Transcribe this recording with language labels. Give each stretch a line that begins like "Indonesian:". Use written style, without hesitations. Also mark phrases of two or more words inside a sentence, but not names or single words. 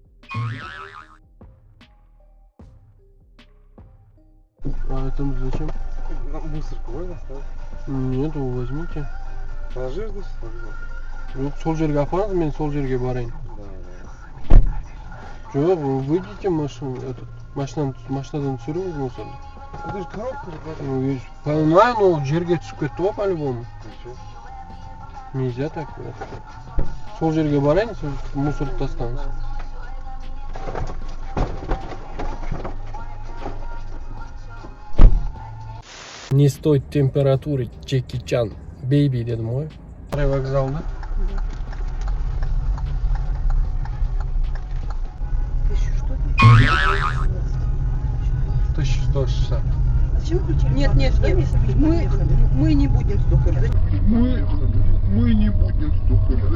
Russian: А это зачем? Мусорку можно оставить? Нет, вы возьмите. Положишь здесь?
Kazakh: Жоқ, сол жерге апарыңыз, мен сол жерге барайын.
Russian: Да.
Kazakh: Жоқ,
Russian: вы выйдите машинадан
Kazakh: түсіріңіз мусорды.
Russian: Это же коробка же, правда? Ну, я понимаю, но
Kazakh: жерге түсіп кетті ғой
Russian: по-любому. Ничего. Нельзя так.
Kazakh: Сол жерге барайын, сол мусорды тастаңыз.
Russian: Не стоит температуры, Джеки Чан.
Kazakh: Бейби дедім ғой.
Russian: Вокзал, да? 1160. Зачем включили? Нет, мы не будем столько ждать. Мы не будем столько ждать.